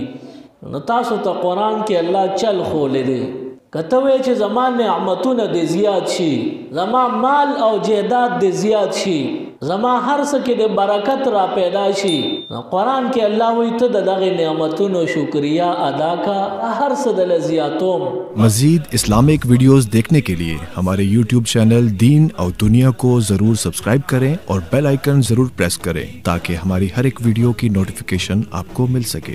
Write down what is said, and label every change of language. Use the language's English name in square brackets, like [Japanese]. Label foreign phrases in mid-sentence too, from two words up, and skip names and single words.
[Pashto] نو تاسو ته قرآن کې الله چل خولی دی، که ته وایې چې زما نعمتونه دې زیات شي، زما مال او جیداد دې زیات شي، زما هر څه کې د برکت را پیدا شي، نو قرآن کې الله وایي ته د دغې نعمتونو شکریہ ادا کا، هر څه دله زیاتوم. [Urdu] مزید [English] Islamic videos [Urdu] دیکھنے کے لیے ہمارے یوٹیوب چینل دین اور دنیا کو ضرور سبسکرائب کریں اور [English] bell icon [Urdu] ضرور پریس کریں تاکہ ہماری ہر ایک ویڈیو کی نوٹیفیکیشن آپ کو مل سکے.